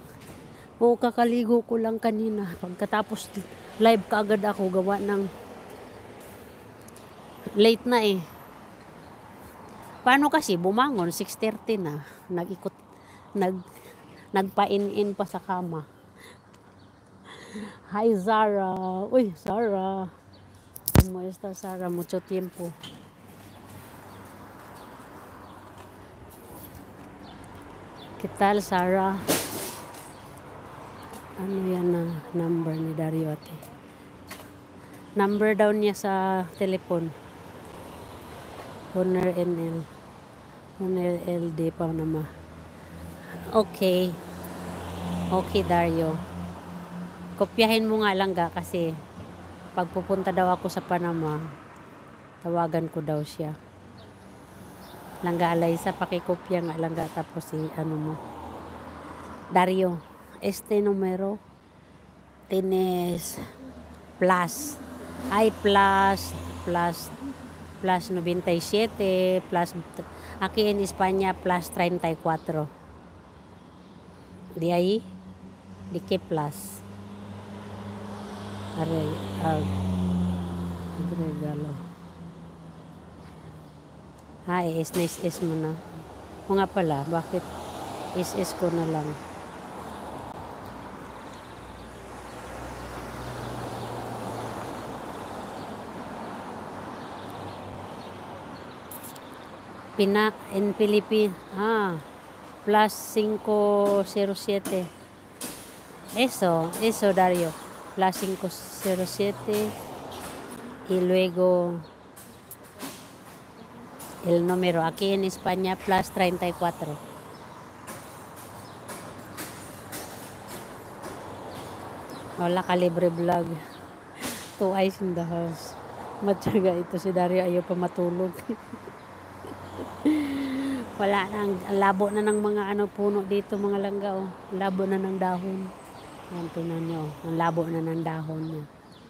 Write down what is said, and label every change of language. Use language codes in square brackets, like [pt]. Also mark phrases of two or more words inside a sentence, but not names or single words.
[tl] Oo, kakaligo ko lang kanina. Pagkatapos live kaagad ako, gawa ng late na eh. Paano kasi bumangon 6:30 na, nag-ikot, nagpa-in pa sa kama. Hi Zara. Uy, Zara. [es] ¿Cómo estás, Zara? Mucho tiempo. ¿Qué tal, Zara? [tl] Ano yan na number ni Dario ate? Number daw niya sa telepon. Honor NL. Honor LD pa naman. [en] Okay. Okay, Dario. [tl] Kopyahin mo nga lang ga kasi pag pupunta daw ako sa Panama, tawagan ko daw siya. Langga Alaysa, pakikopya nga langga tapos ano mo. [es] Dario, este numero tienes plus. Ay, plus 97, plus, aquí en España plus 34. De ahí, ¿de qué plus? Regalo. [tl] is mo na. O nga pala, bakit is ko na lang? En Philippines, plus 507. Eso, Dario. Plus 507. Y luego el número. Aquí en España, plus 34. Hola, Calibre Vlog. [en] 2 eyes in the house. [tl] Matyaga ito si Dario, ayaw pa matulog. Wala na, labo na ng mga puno dito, mga langga, oh. Labo na ng dahon. Yan, tingnan nyo, ang labo na ng dahon niya.